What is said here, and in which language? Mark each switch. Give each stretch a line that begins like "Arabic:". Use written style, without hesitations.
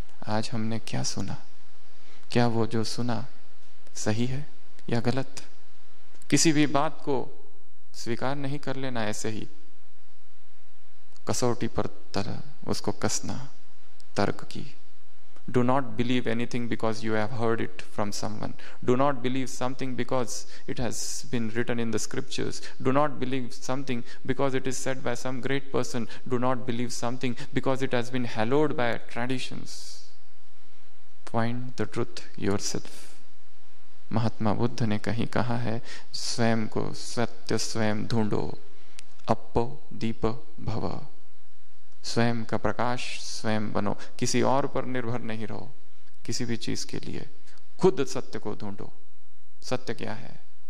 Hindi: आज हमने क्या सुना? क्या वो जो सुना सही है या गलत? किसी भी बात को स्वीकार नहीं कर लेना ऐसे ही, कसौटी पर तरह उसको कसना तर्क की।
English: Do not believe anything because you have heard it from someone. Do not believe something because it has been written in the scriptures. Do not believe something because it is said by some great person. Do not believe something because it has been hallowed by traditions. Find the truth yourself.
Hindi: Mahatma Buddha ने कहीं कहा है, स्वयं को सत्य स्वयं ढूंढो,
Pali: अप्पो दीप भव।
Hindi: स्वयं का प्रकाश स्वयं बनो, किसी और पर निर्भर नहीं रहो किसी भी चीज के लिए, खुद सत्य को ढूंढो। सत्य क्या है?